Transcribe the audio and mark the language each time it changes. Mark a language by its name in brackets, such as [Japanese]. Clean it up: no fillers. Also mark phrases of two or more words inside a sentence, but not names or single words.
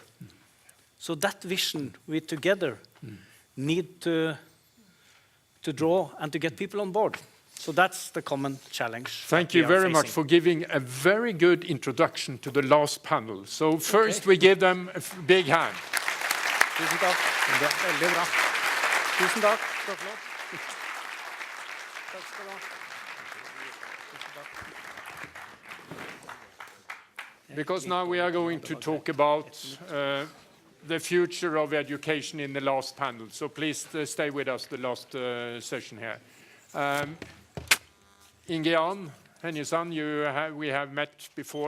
[English] So that vision we together need to draw and to get people on board. So that's the common challenge. Thank you very much for giving a very good introduction to the last panel. So first we give them a big hand. [Norwegian] Tusen takk. Det er veldig bra. Tusen takk. Så flott. Takk skal du ha. Tusen takk. [English] Because now we are going to talk about the future of education in the last panel. So please stay with us the last session here. Inge-Jan Henjesand, we have met before.